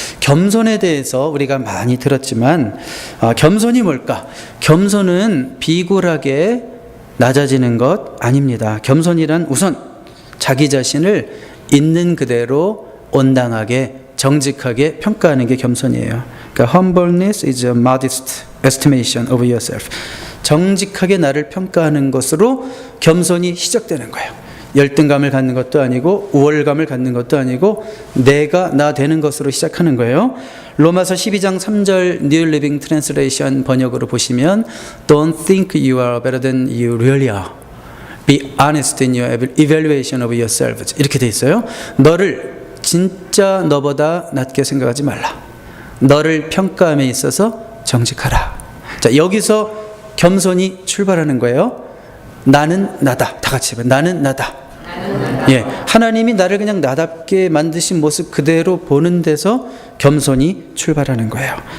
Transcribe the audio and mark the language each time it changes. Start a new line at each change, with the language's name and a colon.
Korean: 겸손에 대해서 우리가 많이 들었지만 겸손이 뭘까? 겸손은 비굴하게 낮아지는 것 아닙니다. 겸손이란 우선 자기 자신을 있는 그대로 온당하게 정직하게 평가하는 게 겸손이에요. 그러니까
English: humbleness is a modest estimation of yourself.
Korean: 정직하게 나를 평가하는 것으로 겸손이 시작되는 거예요. 열등감을 갖는 것도 아니고 우월감을 갖는 것도 아니고 내가 나 되는 것으로 시작하는 거예요. 로마서 12장 3절
English: New Living Translation
Korean: 번역으로 보시면
English: Don't think you are better than you really are. Be honest in your evaluation of yourself.
Korean: 이렇게 돼 있어요. 너를 진짜 너보다 낮게 생각하지 말라. 너를 평가함에 있어서 정직하라. 자, 여기서 겸손이 출발하는 거예요. 나는 나다. 다 같이 해봐요. 나는 나다. 예, 하나님이 나를 그냥 나답게 만드신 모습 그대로 보는 데서 겸손이 출발하는 거예요.